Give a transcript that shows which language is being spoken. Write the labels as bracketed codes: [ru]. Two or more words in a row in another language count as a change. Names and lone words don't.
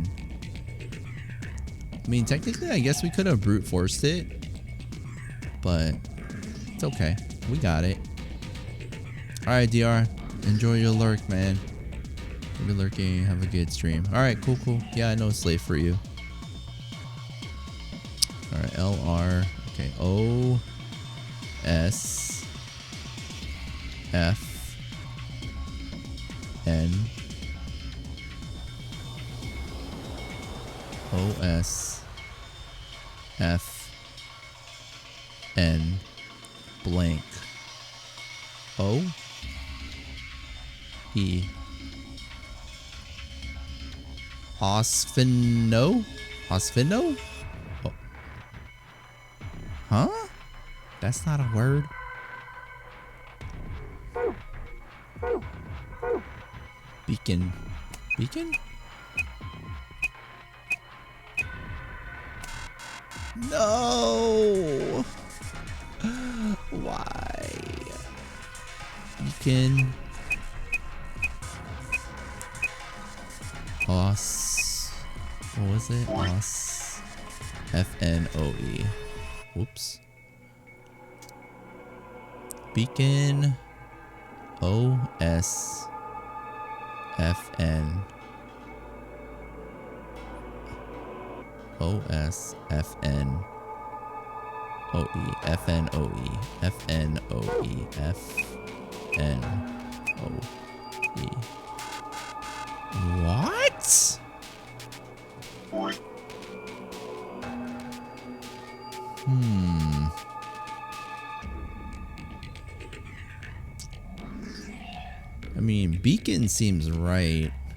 [en] I mean, technically, I guess we could have brute forced it, but it's okay. We got it. All right, DR. Enjoy your lurk, man. You're lurking. Have a good stream. All right, cool, cool. Yeah, I know it's late for you. All right, LR. Okay, O S F N O S F N blank. O E Osfino? Osfino? Oh. Huh? That's not a word. Beacon. Beacon? No! Why? Beacon. Os. What was it? Os. FNOE. Whoops. Beacon. OS. FN. OS. FN. OE. FNOE. FNOE. FNOE. What? I mean, beacon seems right.